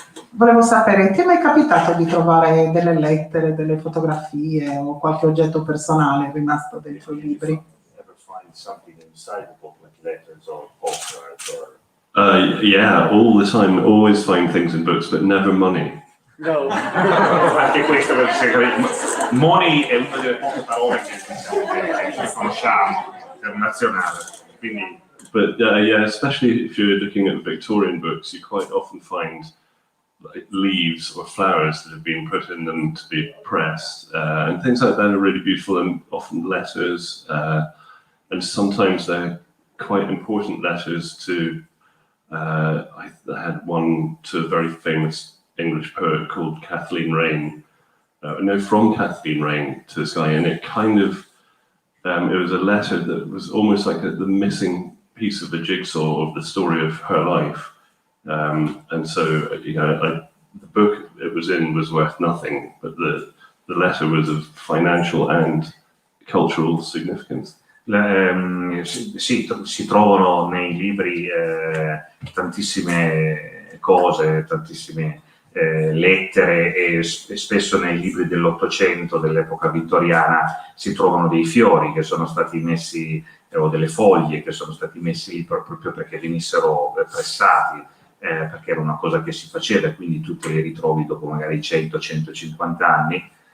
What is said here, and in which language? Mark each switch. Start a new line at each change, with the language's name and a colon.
Italian: Volevo sapere, ti è mai capitato di trovare delle lettere, delle fotografie o qualche oggetto personale rimasto dentro i libri?
English: Ever find something inside the book, like letters or postcards or? Yeah, all the time. Always find things in books, but never money. No.
Italian: Anche questo money è una delle poche parole che conosciamo internazionale, quindi.
English: But yeah, especially if you're looking at Victorian books, you quite often find like leaves or flowers that have been put in them to be pressed, and things like that are really beautiful, and often letters, and sometimes they're quite important letters to. I had one to a very famous English poet called Kathleen Raine. No, from Kathleen Raine to this guy, and it kind of it was a letter that was almost like the missing piece of the jigsaw of the story of her life, and so the book it was in was worth nothing, but the letter was of financial and cultural significance.
Italian: Si trovano nei libri tantissime cose, tantissime lettere, e spesso nei libri dell'Ottocento, dell'epoca vittoriana, si trovano dei fiori che sono stati messi, o delle foglie che sono stati messi lì proprio perché venissero pressati, perché era una cosa che si faceva, e quindi tu te li ritrovi dopo magari 100-150 anni.